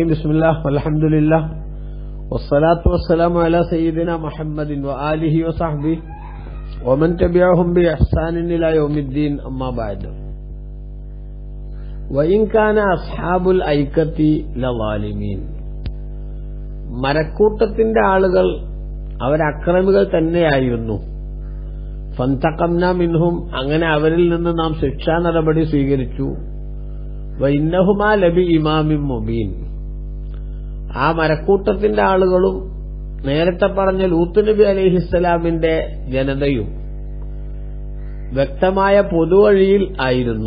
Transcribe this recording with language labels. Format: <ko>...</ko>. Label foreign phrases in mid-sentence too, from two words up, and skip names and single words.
<ar>بسم الله والحمد لله والصلاة والسلام على سيدنا محمد وآله وصحبه ومن تبعهم بإحسان إلى يوم الدين. أما بعد. وإن كان أصحاب الأيكة لظالمين.</ar> <ml>മരക്കൂട്ടത്തിന്റെ ആളുകൾ അവരക്രമികൾ തന്നെയായിരുന്നു.</ml> <ar>فانتقمنا منهم,</ar> <ml>അങ്ങനെ അവരിൽ നിന്ന് നാം ശിക്ഷാ നടപടി സ്വീകരിച്ചു.</ml> <ar>وإنهما لبإمام مبين.</ar> <ml>ആ മരക്കൂട്ടത്തിന്റെ ആളുകളും നേരത്തെ പറഞ്ഞ ലൂത്ത് നബി അലൈഹിസ്സലാമിന്റെ ജനതയും വ്യക്തമായ പൊതുവഴിയിൽ ആയിരുന്നു.</ml>